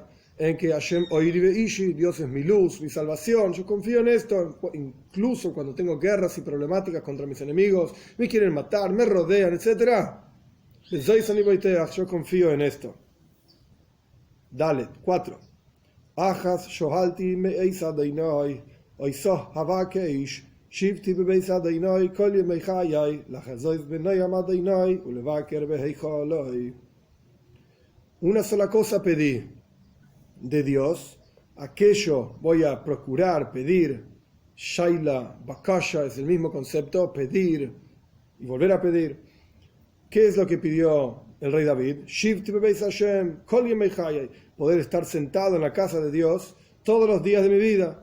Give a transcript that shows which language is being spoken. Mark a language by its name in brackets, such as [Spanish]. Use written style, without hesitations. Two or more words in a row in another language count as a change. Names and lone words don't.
[Spanish] En que [Hebrew] השם אורי וישעי, [Spanish] Dios es mi luz, mi salvación. Yo confío en esto, incluso cuando tengo guerras y problemáticas contra mis enemigos, me quieren matar, me rodean, etcétera. Yo confío en esto. Dale, 4. [Hebrew] אחת שאלתי מאת ה' אותה אבקש שבתי בבית ה' כל ימי חיי לחזות בנעם ה' ולבקר בהיכלו. [Spanish] Una sola cosa pedí de Dios, aquello voy a procurar, pedir. [Hebrew] שאלה, בקשה [Spanish] es el mismo concepto, pedir y volver a pedir. ¿Qué es lo que pidió el rey David? Poder estar sentado en la casa de Dios todos los días de mi vida.